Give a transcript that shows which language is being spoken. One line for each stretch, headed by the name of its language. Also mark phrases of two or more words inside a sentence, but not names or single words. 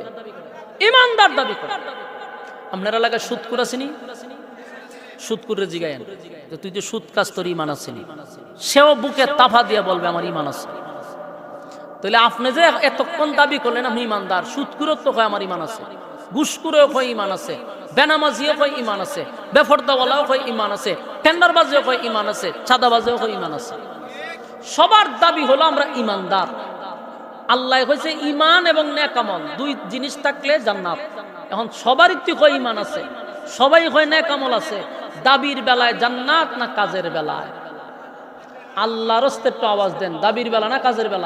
Bangla: ঈমানদার দাবি করে। আপনার এলাকায় সুদকুর আসেনি? সুদকুরে জিগায়েন যে তুই যে সুদ কাজ, তোর ঈমান আসেনি। সেও বুকে তাফা দিয়া বলবে আমার ঈমান আছে। তাহলে আপনি যে এতক্ষণ দাবি করলেন আপনি ঈমানদার, সুদকুরও তো কয় আমার ঈমান আছে। ঘুষখোরেও কয় ইমান আছে, বেনামাজিও কয় ইমান আছে, বেফরদাওয়ালাও কয় ইমান আছে, টেন্ডারবাজিও কয় ইমান আছে, চাঁদাবাজিও কয় ইমান আছে। সবার দাবি হলো আমরা ইমানদার। আল্লাহ কইছে ইমান এবং নেক আমল দুই জিনিস থাকলে জান্নাত। এখন সবারই তো কয় ইমান আছে, সবাই কয় নেক আমল আছে, দাবির বেলায় জান্নাত না কাজের বেলায়? আল্লাহর রাস্তে একটু আওয়াজ দেন, দাবির বেলা না কাজের বেলা?